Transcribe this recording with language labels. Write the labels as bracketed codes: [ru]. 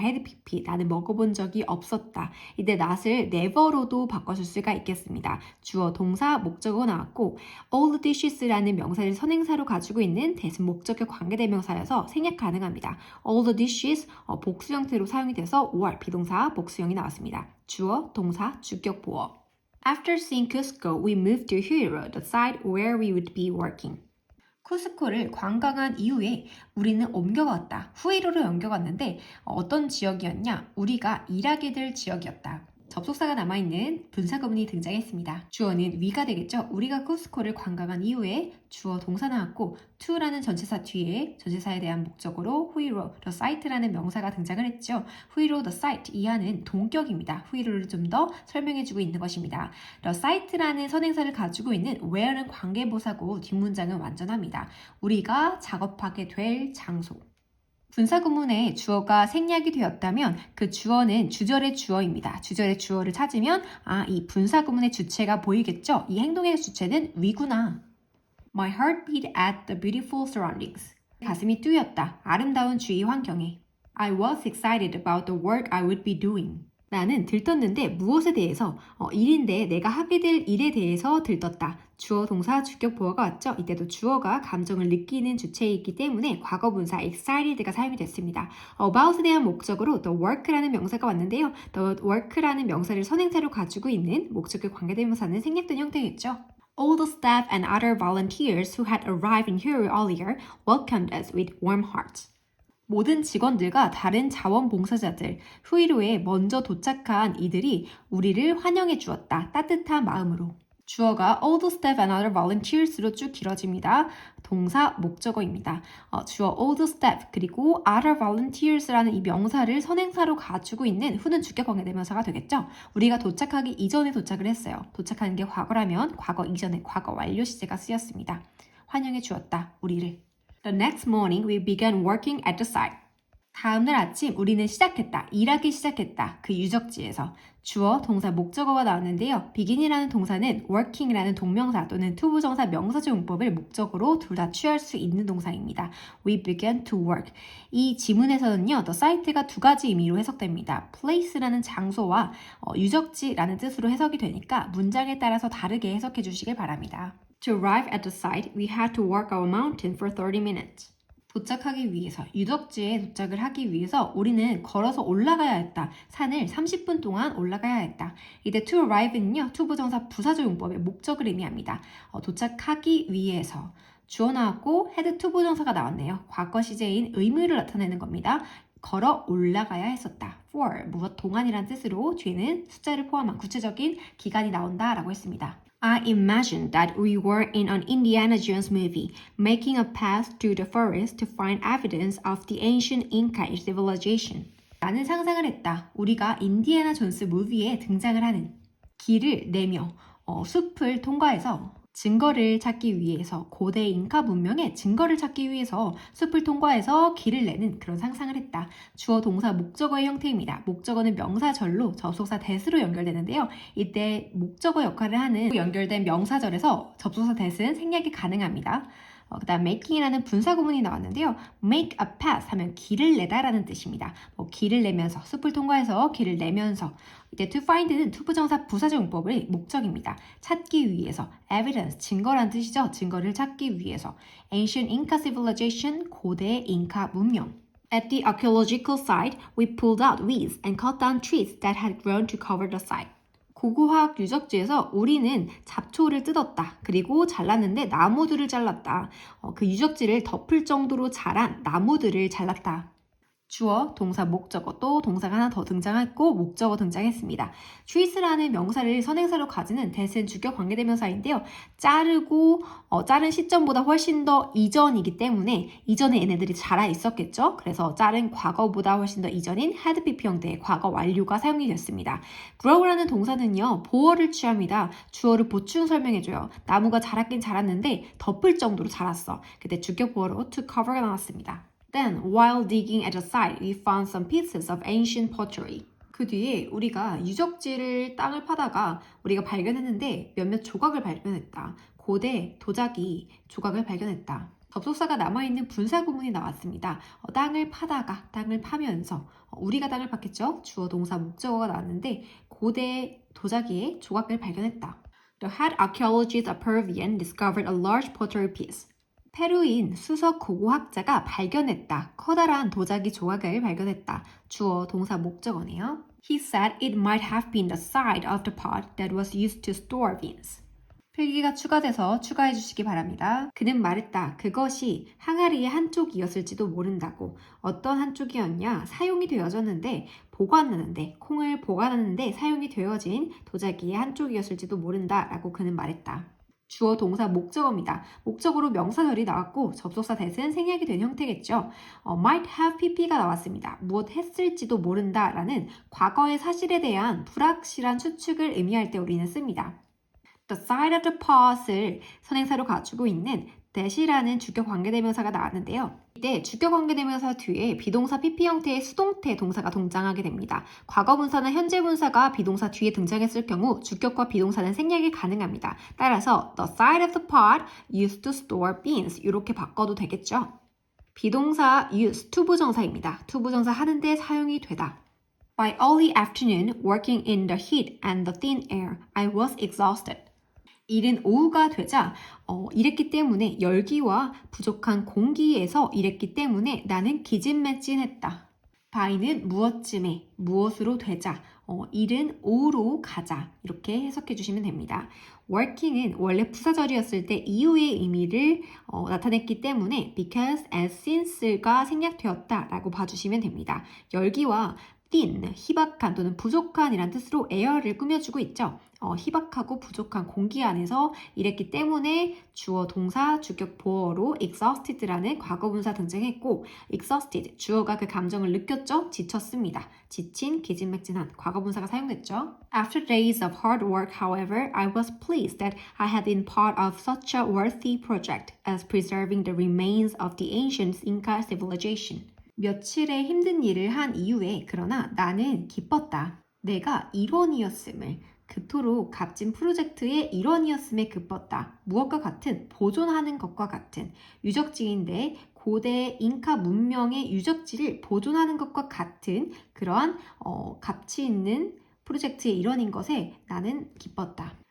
[ko] had pp, 나는 먹어본 적이 없었다. 이때 not을 never로도 바꿔줄 수가 있겠습니다. 주어, 동사, 목적어 나왔고 [en] all the dishes [ko] 라는 명사를 선행사로 가지고 있는 대신 목적격 관계대명사여서 생략 가능합니다. [en] all the dishes, [ko] 복수 형태로 사용이 돼서 were, 비동사, 복수형이 나왔습니다. 주어, 동사, 주격 보어. [en] After seeing Cusco, we moved to Hilo, the site where we would be working. [ko] 쿠스코를 관광한 이후에 우리는 옮겨갔다. 후이로로 옮겨갔는데 어떤 지역이었냐? 우리가 일하게 될 지역이었다. 접속사가 남아있는 분사구문이 등장했습니다. 주어는 위가 되겠죠. 우리가 쿠스코를 관광한 이후에 주어 동사 나왔고 to라는 전체사 뒤에 전체사에 대한 목적어로 후이로, [en] the site [ko] 라는 명사가 등장을 했죠. 후이로, [en] the site [ko] 이하는 동격입니다. 후이로를 좀 더 설명해주고 있는 것입니다. [en] the site [ko] 라는 선행사를 가지고 있는 where는 관계부사고 뒷문장은 완전합니다. 우리가 작업하게 될 장소. 분사구문에 주어가 생략이 되었다면 그 주어는 주절의 주어입니다. 주절의 주어를 찾으면 이 분사구문의 주체가 보이겠죠? 이 행동의 주체는 위구나. [en] My heart beat at the beautiful surroundings. [ko] 가슴이 뛰었다. 아름다운 주위 환경에. [en] I was excited about the work I would be doing. [ko] 나는 들떴는데 무엇에 대해서? 일인데 내가 하게 될 일에 대해서 들떴다. 주어, 동사, 주격, 보어가 왔죠? 이때도 주어가 감정을 느끼는 주체이기 때문에 과거분사 excited가 사용이 됐습니다. about에 대한 목적으로 [en] the work [ko] 라는 명사가 왔는데요. the work라는 명사를 선행사로 가지고 있는 목적의 관계대명사는 생략된 형태겠죠. [en] All the staff and other volunteers who had arrived in Huru earlier welcomed us with warm hearts. [ko] 모든 직원들과 다른 자원봉사자들, 후이로에 먼저 도착한 이들이 우리를 환영해 주었다. 따뜻한 마음으로. 주어가 [en] all the staff and other volunteers [ko] 로 쭉 길어집니다. 동사 목적어입니다. 주어 [en] all the staff [ko] 그리고 [en] other volunteers [ko] 라는 이 명사를 선행사로 가지고 있는 후는 주격 관계대명사가 되겠죠. 우리가 도착하기 이전에 도착을 했어요. 도착하는 게 과거라면 과거 이전에 과거 완료 시제가 쓰였습니다. 환영해 주었다. 우리를. [en] The next morning we began working at the site. [ko] 다음날 아침 우리는 시작했다. 일하기 시작했다. 그 유적지에서. 주어, 동사, 목적어가 나왔는데요. begin이라는 동사는 working이라는 동명사 또는 투부정사 명사적 용법을 목적으로 둘 다 취할 수 있는 동사입니다. [en] We began to work. [ko] 이 지문에서는요. the site가 두 가지 의미로 해석됩니다. place라는 장소와 유적지라는 뜻으로 해석이 되니까 문장에 따라서 다르게 해석해 주시길 바랍니다. [en] To arrive at the site, we had to walk our mountain for 30 minutes. [ko] 도착하기 위해서, 유적지에 도착을 하기 위해서 우리는 걸어서 올라가야 했다. 산을 30분 동안 올라가야 했다. 이때 to arrive는요, 투부정사 부사적 용법의 목적을 의미합니다. 도착하기 위해서. 주어 나왔고 had 투부정사가 나왔네요. 과거 시제인 의무를 나타내는 겁니다. 걸어 올라가야 했었다. for, 무엇 동안이란 뜻으로 뒤에는 숫자를 포함한 구체적인 기간이 나온다라고 했습니다. [en] I imagined that we were in an Indiana Jones movie, making a path through the forest to find evidence of the ancient Inca civilization. [ko] 나는 상상을 했다. 우리가 인디애나 존스 무비에 등장을 하는 길을 내며 숲을 통과해서 증거를 찾기 위해서 고대 잉카 문명의 증거를 찾기 위해서 숲을 통과해서 길을 내는 그런 상상을 했다. 주어 동사 목적어의 형태입니다. 목적어는 명사절로 접속사 that으로 연결되는데요. 이때 목적어 역할을 하는 연결된 명사절에서 접속사 that은 생략이 가능합니다. 그 다음 making이라는 분사구문이 나왔는데요. [en] make a path [ko] 하면 길을 내다라는 뜻입니다. 길을 내면서, 숲을 통과해서 길을 내면서. 이때 to find는 투부정사 부사적 용법의 목적입니다. 찾기 위해서, evidence, 증거란 뜻이죠. 증거를 찾기 위해서. [en] ancient Inca civilization, [ko] 고대 잉카 문명. [en] At the archaeological site, we pulled out weeds and cut down trees that had grown to cover the site. [ko] 고고학 유적지에서 우리는 잡초를 뜯었다. 그리고 잘랐는데 나무들을 잘랐다. 그 유적지를 덮을 정도로 자란 나무들을 잘랐다. 주어, 동사, 목적어, 또 동사가 하나 더 등장했고 목적어 등장했습니다. trees라는 명사를 선행사로 가지는 that은 주격 관계대명사인데요. 자르고 자른 시점보다 훨씬 더 이전이기 때문에 이전에 얘네들이 자라 있었겠죠. 그래서 자른 과거보다 훨씬 더 이전인 had PP 형태의 과거 완료가 사용이 됐습니다. grow라는 동사는요. 보어를 취합니다. 주어를 보충 설명해줘요. 나무가 자랐긴 자랐는데 덮을 정도로 자랐어. 그때 주격 보어로 to cover가 나왔습니다. [en] Then, while digging at the site, we found some pieces of ancient pottery. [ko] 그 뒤에 우리가 유적지를 땅을 파다가 우리가 발견했는데 몇몇 조각을 발견했다. 고대 도자기 조각을 발견했다. 접속사가 남아있는 분사구문이 나왔습니다. 땅을 파다가, 땅을 파면서 우리가 땅을 팠겠죠? 주어 동사 목적어가 나왔는데 고대 도자기의 조각을 발견했다. [en] The head archaeologist of Peruvian discovered a large pottery piece. [ko] 페루인 수석 고고학자가 발견했다. 커다란 도자기 조각을 발견했다. 주어 동사 목적어네요. [en] He said it might have been the side of the pot that was used to store beans. [ko] 필기가 추가돼서 추가해 주시기 바랍니다. 그는 말했다. 그것이 항아리의 한쪽이었을지도 모른다고. 어떤 한쪽이었냐? 사용이 되어졌는데 보관하는데 콩을 보관하는데 사용이 되어진 도자기의 한쪽이었을지도 모른다 라고 그는 말했다. 주어 동사 목적어입니다. 목적어로 명사절이 나왔고 접속사 that은 생략이 된 형태겠죠. [en] might have pp [ko] 가 나왔습니다. 무엇 했을지도 모른다 라는 과거의 사실에 대한 불확실한 추측을 의미할 때 우리는 씁니다. [en] The side of the pot [ko] 을 선행사로 가지고 있는 that이라는 주격 관계대명사가 나왔는데요. 이때 주격 관계대명사 뒤에 비동사 pp 형태의 수동태 동사가 등장하게 됩니다. 과거 분사나 현재 분사가 비동사 뒤에 등장했을 경우 주격과 비동사는 생략이 가능합니다. 따라서 [en] the side of the pot used to store beans [ko] 이렇게 바꿔도 되겠죠. 비동사 use 투부정사입니다. 투부정사 하는데 사용이 되다. [en] By early afternoon, working in the heat and the thin air, I was exhausted. [ko] 이른 오후가 되자 이랬기 때문에 열기와 부족한 공기에서 이랬기 때문에 나는 기진맥진했다. by는 무엇쯤에, 무엇으로 되자, 이른 오후로 가자 이렇게 해석해 주시면 됩니다. working은 원래 부사절이었을 때 이후의 의미를 나타냈기 때문에 [en] because and since [ko] 가 생략되었다 라고 봐주시면 됩니다. 열기와 thin, 희박한 또는 부족한이란 뜻으로 air를 꾸며주고 있죠. 희박하고 부족한 공기 안에서 일했기 때문에 주어, 동사, 주격, 보어로 exhausted라는 과거분사 등장했고 exhausted, 주어가 그 감정을 느꼈죠? 지쳤습니다. 지친, 기진맥진한 과거분사가 사용됐죠. [en] After days of hard work, however, I was pleased that I had been part of such a worthy project as preserving the remains of the ancient Inca civilization. [ko] 며칠의 힘든 일을 한 이후에 그러나 나는 기뻤다. 내가 일원이었음을 그토록 값진 프로젝트의 일원이었음에 기뻤다. 무엇과 같은 보존하는 것과 같은 유적지인데 고대 잉카 문명의 유적지를 보존하는 것과 같은 그러한 가치 있는 프로젝트의 일원인 것에 나는 기뻤다.